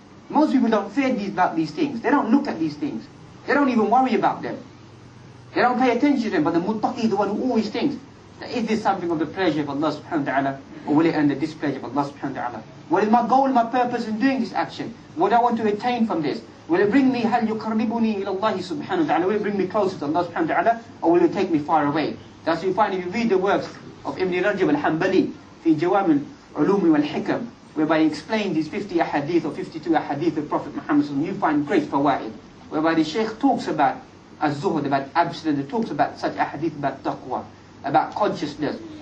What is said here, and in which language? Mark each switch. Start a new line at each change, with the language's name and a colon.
English: Most people don't fear about these things. They don't look at these things. They don't even worry about them. They don't pay attention to them. But the muttaqi is the one who always thinks, that is this something of the pleasure of Allah subhanahu wa ta'ala, or will it earn the displeasure of Allah subhanahu wa ta'ala? What is my goal, my purpose in doing this action? What do I want to attain from this? Will it bring me,
Arabic: هل يقربني إلى الله سبحانه وتعالى?
English: Will it bring me closer to Allah subhanahu wa ta'ala, or will it take me far away? That's what you find if you read the works of Ibn Rajab al-Hanbali, في جوامع العلوم والحكم, whereby he explains these 50 ahadith or 52 ahadith of Prophet Muhammad, you find great fawaid, whereby the Shaykh talks about az-zuhud, about abstinence, talks about such ahadith about taqwa, about consciousness.